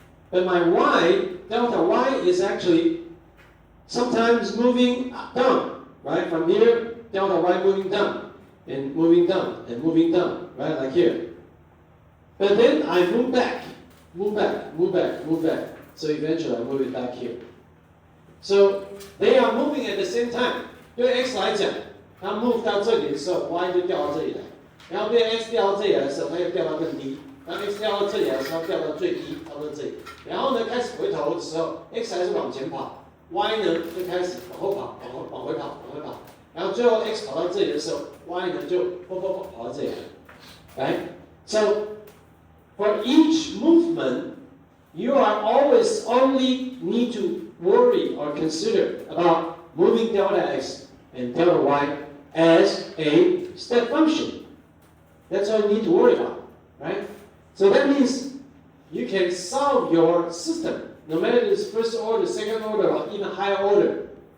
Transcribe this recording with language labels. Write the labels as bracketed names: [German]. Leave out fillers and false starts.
[English] But my y, delta y, is actually sometimes moving down, right? From here, delta y moving down, and moving down, and moving down, right? Like here. But then I move back, move back, move back, move back. So eventually I move it back here. So they are moving at the same time. [Chinese] 对 x 来讲，它 [English] move [Chinese] 到这里的时候 ，y 就掉到这里来；然后对 x 掉到这里来的时候，它又掉到更低；然后 x 掉到这里来的时候，掉到最低，差不多这里。然后呢，开始回头的时候 ，x 还是往前跑 ，y 呢就开始往后跑，往回跑，往回跑。然后最后 x 跑到这里的时候 ，y 呢就跑到这里来。 [English] Right? So for each movement, you are always only need to worry or consider about moving delta x and delta y as a step function. That's all you need to worry about, right? So that means you can solve your system, no matter if it's first order, second order, or even higher order.